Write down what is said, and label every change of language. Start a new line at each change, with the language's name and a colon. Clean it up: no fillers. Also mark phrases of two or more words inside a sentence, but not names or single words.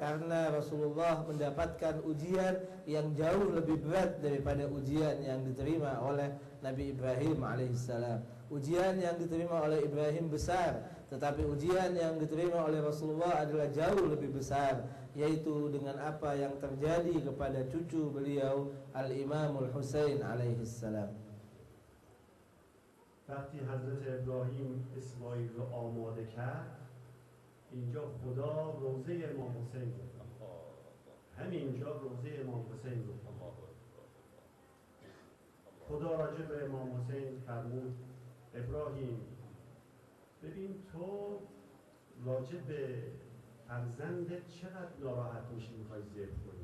Indonesian: Karena Rasulullah mendapatkan ujian yang jauh lebih berat daripada ujian yang diterima oleh Nabi Ibrahim alaihissalam. Ujian yang diterima oleh Ibrahim besar, tetapi ujian yang diterima oleh Rasulullah adalah jauh lebih besar, yaitu dengan apa yang terjadi kepada cucu beliau Al-Imamul Husain alaihissalam.
Persian: وقتی حضرت ابراهیم اسماعیل رو آماده کرد، اینجا خدا روزه امام حسین رو، همینجا روزه امام حسین رو خدا راجع به امام حسین فرمود ابراهیم ببین تو راجع به فرزندت چقدر ناراحت میشی میخوای ذبح کنی.